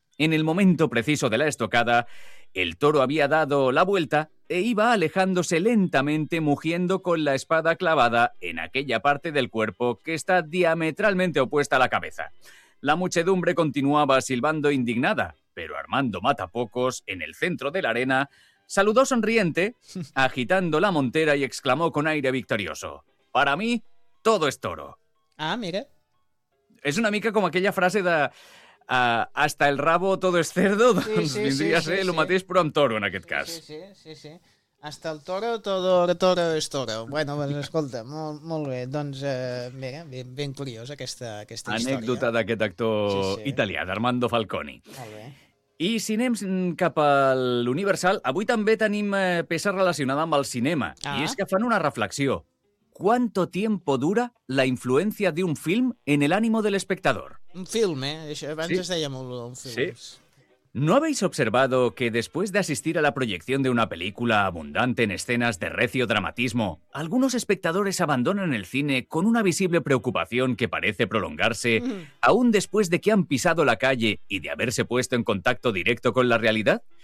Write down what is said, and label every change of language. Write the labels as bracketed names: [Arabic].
[Spanish] En el momento preciso de la estocada, el toro había dado la vuelta e iba alejándose lentamente, mugiendo con la espada clavada en aquella parte del cuerpo que está diametralmente opuesta a la cabeza. La muchedumbre continuaba silbando indignada, pero Armando Matapocos, en el centro de la arena, saludó sonriente, agitando la montera y exclamó con aire victorioso: «Para mí, todo es toro». Ah, mire. [Catalan] Es una mica como aquella frase de [Spanish] «hasta el rabo todo es cerdo», [Catalan] lo mateix però amb toro, en aquest cas. Sí. [Spanish] «Hasta el toro todo toro es toro». [Catalan] Bueno, doncs, escolta, molt bé. Doncs, mira, ben curiós aquesta anècdota història. Anècdota d'aquest actor italià, d'Armando Falconi. Molt bé. I si anem cap a l'Universal, avui també tenim peça relacionada amb el cinema. Ah. I és que fan una reflexió. [Spanish] ¿Cuánto tiempo dura la influencia de un film en el ánimo del espectador? [Catalan] Un film, abans es deia molt un film. Sí. [Spanish] ¿No habéis observado que después de asistir a la proyección de una película abundante en escenas de recio dramatismo, algunos espectadores abandonan el cine con una visible preocupación que parece prolongarse aún después de que han pisado la calle y de haberse puesto en contacto directo con la realidad?